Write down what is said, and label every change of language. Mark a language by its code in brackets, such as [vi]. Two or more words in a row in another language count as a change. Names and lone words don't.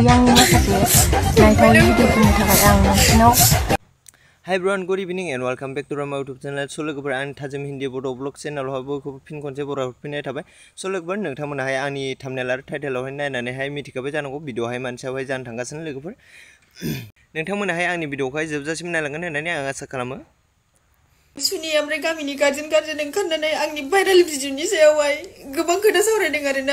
[brx] आंनि माखासे नायथावै भिडिअफोरनि थाखाय आं नोंसिनाव [en] Hi everyone, good evening and welcome back to my YouTube channel. [brx] So लोगोफोर आं थाजिम हिन्दी बड' ब्लग चेनेलावहाय बयखौबो फिन खनसे बराव फैनाय थाबाय. So लोगोफोर नोंथांमोनाहाय आंनि थाम्बनेल आरो टाइटेलावहाय नायनानैहाय मिथिखाबाय जानांगौ भिडिअहाय मानसियावहाय जानो थांगासिनो लोगोफोर. नोंथांमोनाहाय आंनि भिडिअखौहाय जोबजासिम नायलांगोन होननानै आं आसा खालामो. सुनि ओमफ्राय गामिनि गार्जेन ओंखारनानै आंनि भाइरेल भिडिअनि सायावहाय गोबां खोथा सावरायदों आरोना.